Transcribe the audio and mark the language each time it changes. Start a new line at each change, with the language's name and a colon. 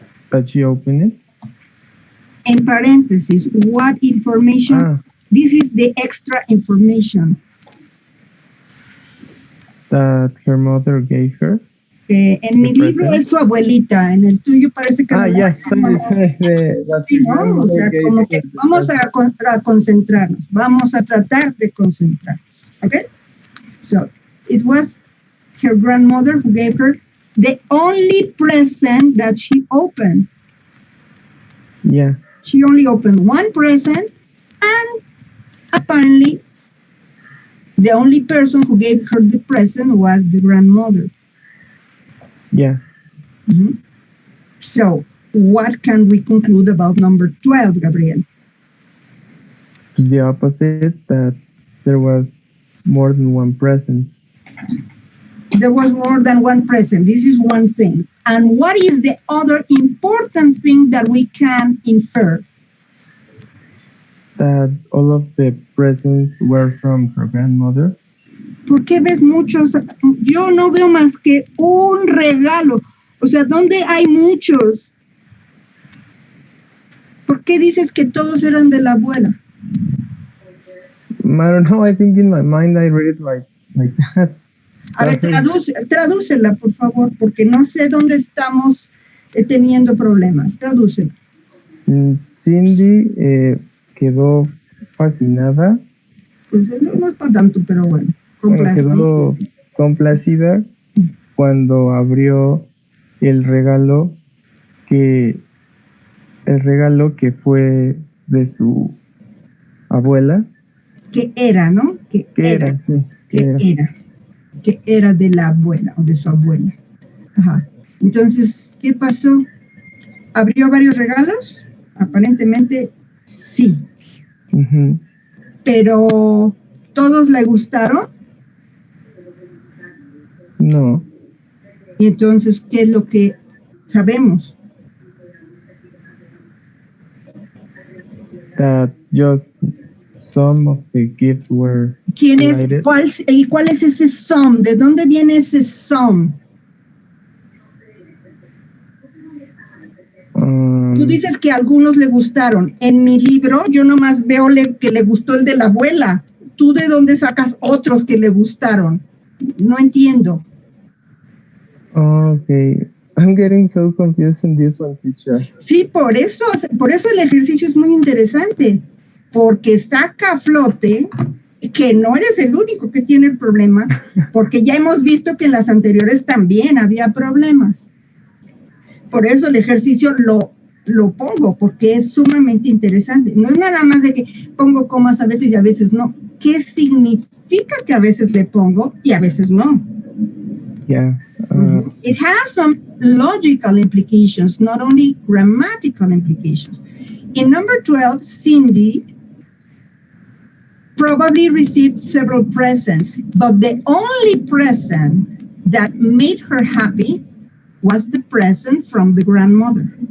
English: That she opened it? In parentheses, what information? This is the extra information. That her mother gave her?
Spanish: En mi libro es su abuelita, en el tuyo parece que...
English: Yeah, sorry.
Spanish: Sí, ¿no? O sea, como que vamos a concentrarnos, vamos a tratar de concentrarnos, okay?
English: So, it was her grandmother who gave her the only present that she opened. Yeah. She only opened one present, and apparently the only person who gave her the present was the grandmother. Yeah. Mm-hmm. So, what can we conclude about number 12, Gabriel? The opposite, that there was more than one present. There was more than one present. This is one thing. And what is the other important thing that we can infer? That all of the presents were from her grandmother.
Spanish: ¿Por qué ves muchos? Yo no veo más que un regalo. O sea, ¿dónde hay muchos? ¿Por qué dices que todos eran de la abuela?
English: I don't know. I think in my mind I read it like that.
Spanish: A ver, tradúcela, por favor, porque no sé dónde estamos teniendo problemas. Tradúcela. Cindy quedó fascinada. Pues no es para tanto, pero bueno. Quedó complacida cuando abrió el regalo que fue de su abuela. Que era, ¿no? Que era, sí. Que era de la abuela o de su abuela. Ajá. Entonces, ¿qué pasó? ¿Abrió varios regalos? Aparentemente, sí. Uh-huh. Pero, ¿todos le gustaron? No. Y entonces, ¿qué es lo que sabemos?
English: That just some of the gifts were
Spanish: ¿Quién es? ¿Cuál es ese some? ¿De dónde viene ese some? Tú dices que a algunos le gustaron. En mi libro yo nomás veo que le gustó el de la abuela. ¿Tú de dónde sacas otros que le gustaron? No entiendo.
English: Okay. I'm getting so confused in this one, teacher.
Spanish: Sí, por eso el ejercicio es muy interesante, porque saca a flote que no eres el único que tiene el problema, porque ya hemos visto que en las anteriores también había problemas. Por eso el ejercicio lo pongo, porque es sumamente interesante. No es nada más de que pongo comas a veces y a veces no. ¿Qué significa que a veces le pongo y a veces no?
English: Yeah. It has some logical implications, not only grammatical implications. In number 12, Cindy probably received several presents, but the only present that made her happy was the present from the grandmother.